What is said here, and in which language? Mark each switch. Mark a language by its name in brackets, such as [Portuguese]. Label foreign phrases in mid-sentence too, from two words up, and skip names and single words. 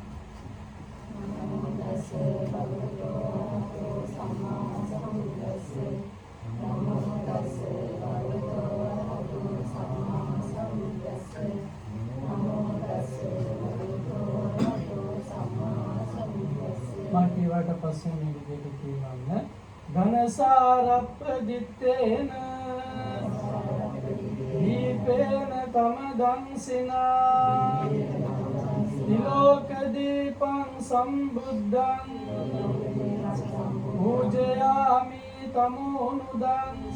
[Pali] නමෝ තස්සේ භගවතෝ අරහතෝ සම්මා සම්බුද්දස්සේ නමෝ තස්සේ භගවතෝ අරහතෝ සම්මා සම්බුද්දස්සේ නමෝ තස්සේ භගවතෝ අරහතෝ සම්මා සම්බුද්දස්සේ [Sinhala] මාර්ගයට පස්සේ මේ විදිහට කියවන්න [Pali] ඝනසාරප්ප දිත්තේන දීපේන කමදංසිනා තිලෝක දීපං සම්බුද්ධං පූජයාමි තමෝනුදං